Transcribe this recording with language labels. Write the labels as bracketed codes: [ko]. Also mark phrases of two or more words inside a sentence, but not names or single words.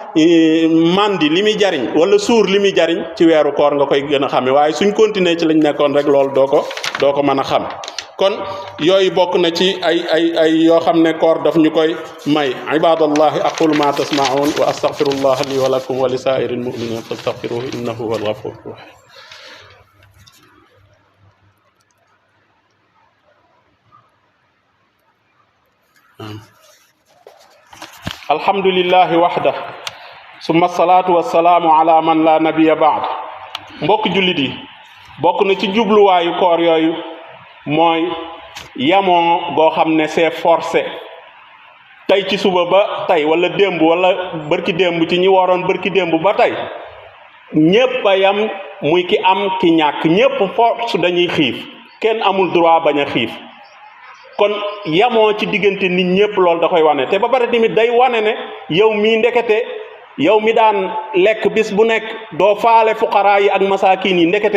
[wo] mandi li muy jariñ wala suur li muy jariñ ci weeru koor nga koy gën a xame waaye suñ continuer ci lañ nekkoon rek loolu doo ko mën a xam kon yooyu bokk na ci ay yoo xam ne koor daf ñu koy may [ar] عباد الله أقول ما تسمعون وأستغفر الله لي ولكم ولسائر المؤمنين فاستغفروه إنه هو الغفور الرحيم الحمد لله وحده ثم الصلاة والسلام على من لا نبي بعد [wo] mbokk jullit yi bokk na ci jubluwaayu koor yooyu mooy yamoo goo xam ne [fr] c'est forcé [wo] tey ci suba ba tey wala démb wala bërki démb ci ñi waroon bërki démb ba tey ñépp a yam muy ki am ki ñàkk ñépp force dañuy xiif kenn amul droit bañ a xiif kon yamoo ci diggante nit ñépp loolu da koy wane te ba pare tamit day wane ne yow mii ndekete yow mi daan lekk bis bu nekk doo faale fuqaraa yi ak masaakin yi ndekete